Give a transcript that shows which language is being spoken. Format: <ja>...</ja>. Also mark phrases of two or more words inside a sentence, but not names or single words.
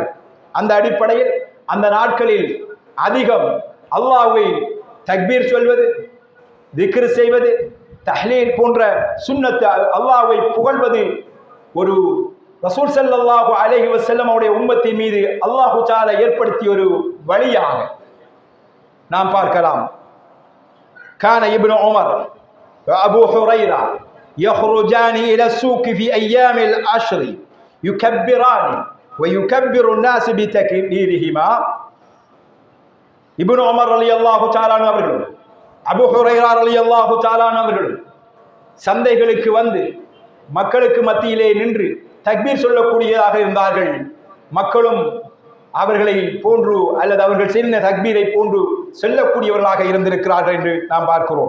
<ta>அந்த அடிப்படையில் அந்த நாட்களில் அதிகம் அல்லாஹ்வை தக்பீர் சொல்வது, திக்ர் செய்வது, தஹ்லீல் போன்ற சுன்னத் அல்லாஹ்வை புகழ்வது ஒரு ரசூல்</ta> <ar>صلى الله عليه وسلم</ar> <ta>அவருடைய உம்மத்தின் மீது</ta> <ar>الله تعالى</ar> <ta>ஏற்படுத்திய ஒரு வழியாக நாம் பார்க்கலாம்.</ta> <ar>كان ابن عمر وأبو هريرة يخرجان إلى السوق في أيام العشر يكبران ويكبر الناس بتكبيرهما.</ar> <ta>இப்னு உமர்</ta> <ar>رضي الله تعالى</ar> <ta>அவர்களும் அபூ ஹுரைரா</ta> <ar>رضي الله تعالى</ar> <ta>அவர்களும் சந்தைகளுக்கு வந்து மக்களுக்கு மத்தியிலே நின்று தக்பீர் சொல்லக்கூடியதாக இருந்தார்கள். மக்களும் அவர்களை போன்று அல்லது அவர்கள் செய்த தக்பீரை போன்று சொல்லக்கூடியவர்களாக இருந்திருக்கிறார்கள் என்று நாம் பார்க்கிறோம்.</ta>